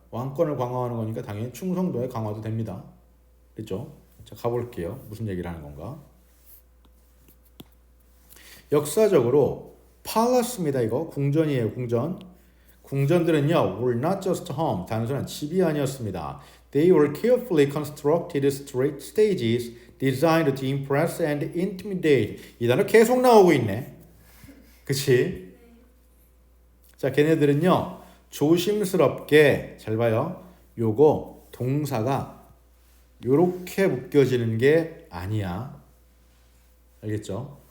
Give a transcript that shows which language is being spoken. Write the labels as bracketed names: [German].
[Korean] 왕권을 강화하는 거니까 당연히 충성도의 강화도 됩니다. 됐죠? 자, 가볼게요. 무슨 얘기를 하는 건가? 역사적으로 palace입니다. 이거 궁전이에요. 궁전. 궁전들은요, [English] were not just home, [Korean] 단순한 집이 아니었습니다. [English] They were carefully constructed stages designed to impress and intimidate. [Korean] 이 단어 계속 나오고 있네. 그치? 자, 걔네들은요, 조심스럽게, 잘 봐요. 요거 동사가 요렇게 묶여지는 게 아니야. 알겠죠?